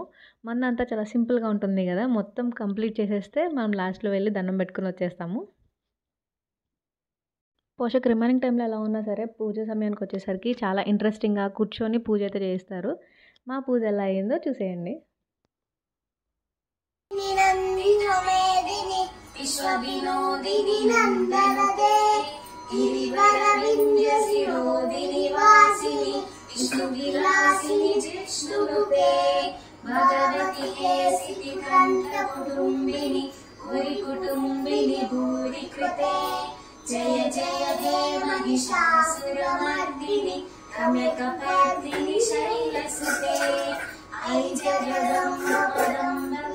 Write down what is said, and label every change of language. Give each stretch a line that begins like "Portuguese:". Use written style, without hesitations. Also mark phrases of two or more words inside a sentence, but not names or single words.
Telugu: మనదంతా చాలా సింపుల్‌గా ఉంటుంది గదా! మొత్తం కంప్లీట్ చేసేస్తే మనం లాస్ట్‌లో వెళ్లి దండం పెట్టుకొని వచ్చేస్తాము. పోషక్
English: remaining time
Telugu: ఎలా ఉన్నా సరే పూజ సమయానికొచ్చేసరికి చాలా ఇంట్రెస్టింగ్‌గా కూర్చొని పూజ అయితే చేస్తారు. మా పూజ ఎలా అయిందో చూసేయండి.
Sanskrit: निनन्दितमेदिनि विश्वविनोदिनि नन्दनते गिरिवरविन्द्यशिरोदिनि वासिनि विष्णुविलासिनि जिष्णुनुते भगवति हेसिति कण्ठकुटुम्बिनि भूरिकुटुम्बिनि भूरिकृते जय जय हे महिषासुरमर्दिनि रम्यकपर्दिनि शैलसुते ऐ जगदम्ब पदम्ब